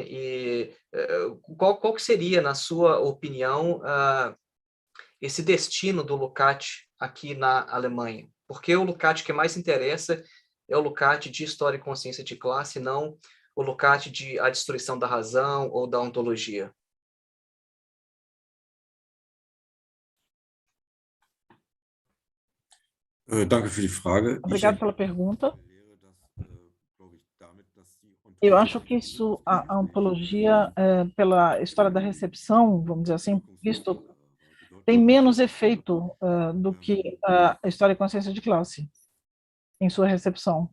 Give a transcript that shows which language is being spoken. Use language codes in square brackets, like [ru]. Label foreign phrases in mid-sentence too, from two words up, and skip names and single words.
[pt] E qual que seria, na sua opinião, esse destino do Lukács aqui na Alemanha? Porque o Lukács que mais interessa é o Lukács de História e Consciência de Classe, não o Lukács de A Destruição da Razão ou da Ontologia. [de] Danke für die Frage. [pt] Obrigado pela pergunta. Eu acho que isso, a ontologia, pela história da recepção, vamos dizer assim, visto, tem menos efeito do que a história e consciência de classe em sua recepção.